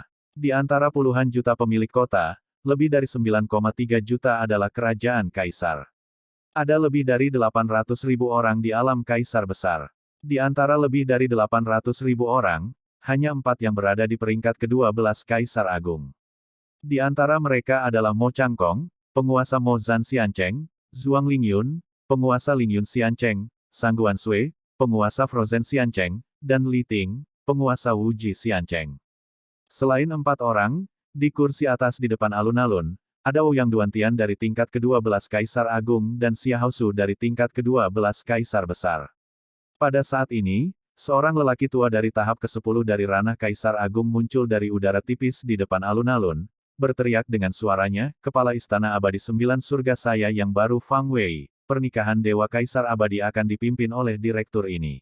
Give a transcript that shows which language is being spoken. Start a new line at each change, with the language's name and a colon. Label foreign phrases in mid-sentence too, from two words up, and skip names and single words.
Indonesian: Di antara puluhan juta pemilik kota, lebih dari 9,3 juta adalah kerajaan kaisar. Ada lebih dari 800.000 orang di alam kaisar besar. Di antara lebih dari 800.000 orang, hanya 4 yang berada di peringkat ke-12 kaisar agung. Di antara mereka adalah Mo Changkong, penguasa Mo Zhan Xiancheng, Zhuang Lingyun, penguasa Lingyun Xiancheng, Sang Guanshui, penguasa Frozen Xiancheng, dan Li Ting, penguasa Wuji Xiancheng. Selain 4 orang, di kursi atas di depan alun-alun, ada Ouyang Duantian dari tingkat ke-12 Kaisar Agung dan Xia Haosu dari tingkat ke-12 Kaisar Besar. Pada saat ini, seorang lelaki tua dari tahap ke-10 dari ranah Kaisar Agung muncul dari udara tipis di depan alun-alun, berteriak dengan suaranya, "Kepala Istana Abadi 9 Surga saya yang baru Fang Wei, pernikahan Dewa Kaisar Abadi akan dipimpin oleh direktur ini.